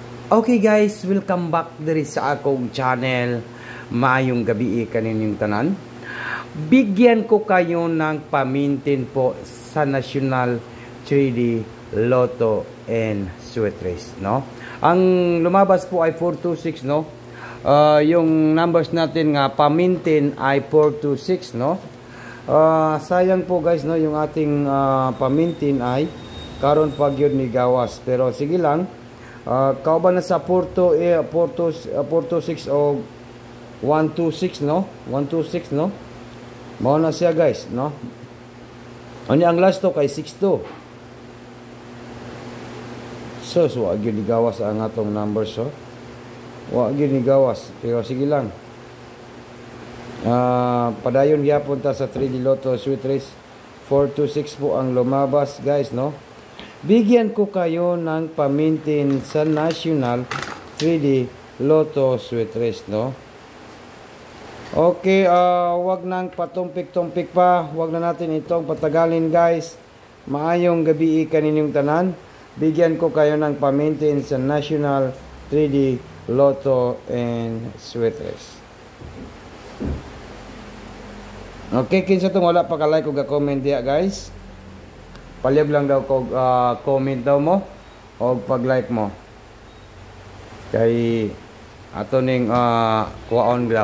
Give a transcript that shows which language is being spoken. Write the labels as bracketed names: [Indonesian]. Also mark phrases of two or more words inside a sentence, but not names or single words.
[English] Okay guys, welcome back [Cebuano] diri sa akong [English] channel. [Cebuano] Maayong gabi kaninyong tanan. [Filipino] Bigyan ko kayo ng pamintin po sa National 3D Lotto and Sweet Race, no? Ang lumabas po ay 426, no? Yung numbers natin nga pamintin ay 426, no? Sayang po guys, no, yung ating pamintin ay [Cebuano] karon pa gyud ni gawas, pero sige lang. Kauban na sa 426 o 126, no? 126, no? Mao na siya guys, no? Ani ang last to kay 62. So wa gyud ni gawas ang atong numbers, so. Wa gyud ni gawas, pero sige lang. Padayon gyapon ta sa 3D Lotto Sweet Race. [Filipino] 426 po ang lumabas guys, no? Bigyan ko kayo ng pamintin sa National 3D Lotto Sweet Race, no? Okay, wag nang patumpik-tumpik pa. Wag na natin itong patagalin, guys. [Cebuano] Maayong gabi kaninyong tanan. [Filipino] Bigyan ko kayo ng pamintin sa National 3D Lotto and Sweet Race. [Cebuano] Okay, kinsa tong wala pa ka-like o ga-comment diya, guys. Palihog lang daw ko comment daw mo o pag-like mo. Kay ato ning kuwaon daw.